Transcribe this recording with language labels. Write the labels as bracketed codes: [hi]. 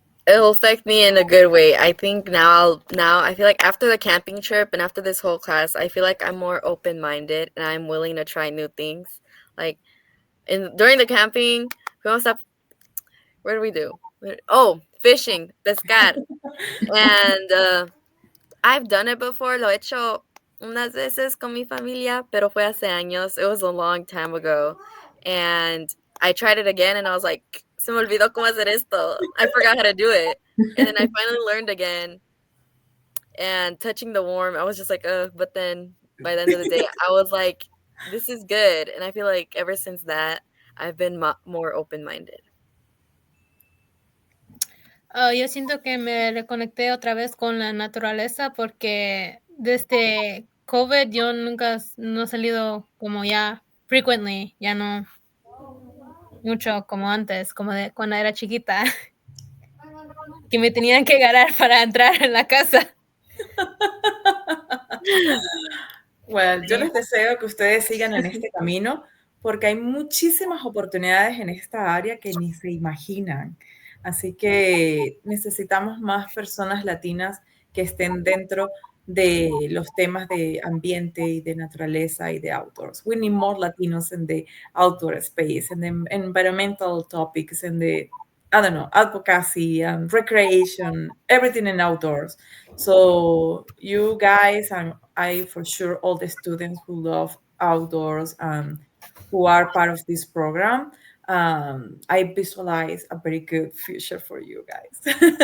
[en] it'll affect me in a good way. I think now I feel like after the camping trip and after this whole class, I feel like I'm more open-minded and I'm willing to try new things. Like during the camping, we almost have, what do we do? Oh, fishing, [es] pescar. [en] And I've done it before, [es] lo he hecho unas veces con mi familia, pero fue hace años. [en] It was a long time ago. And I tried it again and I was like, [es] se me olvidó cómo hacer esto. [en] I forgot how to do it. And then I finally learned again. And touching the worm, I was just like, but then by the end of the day, I was like, this is good. And I feel like ever since that, I've been more open-minded. [es] Yo siento que me reconecté otra vez con la naturaleza porque desde COVID yo nunca no he salido como ya frequently, ya no mucho como antes, como de cuando era chiquita, que me tenían que agarrar para entrar en la casa. Well, yo les deseo que ustedes sigan en este camino porque hay muchísimas oportunidades en esta área que ni se imaginan. Así que necesitamos más personas latinas que estén dentro de los temas de ambiente y de naturaleza y de outdoors. [en] We need more Latinos in the outdoor space, in the environmental topics, in the, I don't know, advocacy and recreation, everything in outdoors. So you guys and I, for sure, all the students who love outdoors and who are part of this program, I visualize a very good future for you guys.